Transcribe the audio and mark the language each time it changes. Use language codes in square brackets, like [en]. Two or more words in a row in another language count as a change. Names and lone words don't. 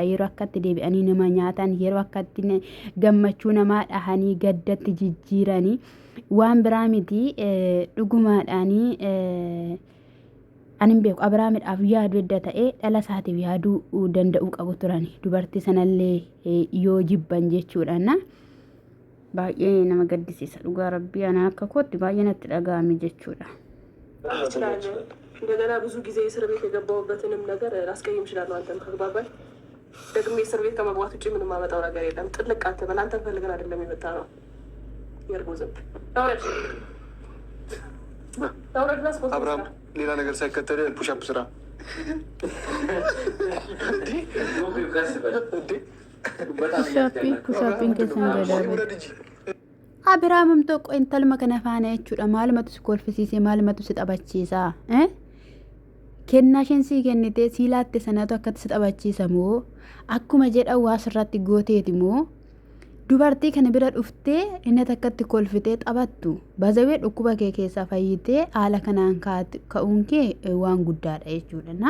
[om] Yeroo akkatti deebi'anii nama nyaatan yeroo akkatti gammachuu namaa dhahanii gaddatti jijjiiranii waan biraa miti dhugumaadhaanii ani hin beeku Abiraamidhaaf yaadu edda ta'ee dhala isaatiif yaaduu danda'uu qabu turani dubartii sanallee yoo jibban jechuudha. Baay'ee nama gaddisiisa dhugaa rabbii ana akka kootti baay'ee natti dhaga'ame jechuudha. [am] እንደገና ብዙ ጊዜ እስር ቤት የገባሁበትንም ነገር ላስቀይም እችላለሁ። አንተም ከግባባል ደግሜ እስር ቤት ከመግባት ውጭ ምንም ማመጣው ነገር የለም። ጥልቅ አትበል። አንተን ፈልገን አይደለም የመጣ ነው። የእርጎ ዝንብ ታውረድና ስፖርት አብርሃም ሌላ ነገር ሳይከተል ፑሻፕ ስራ [om] ፑሻፒን keessan gadaadha. Abiraamam tokko intalma kana faana jechuudha. Maalumatu si kolfisiise maalumatu si taphachiisa. Kennaa isheen sii kennite sii laatte sanatu akkatti si taphachiisa moo akkuma jedha waa sirratti gooteeti moo dubartii kana bira dhuftee inni akkatti kolfitee taphattu bazawee dhukkuba kee keessaa fayyitee haala kanaan ka'uun kee waan guddaadha jechuudha.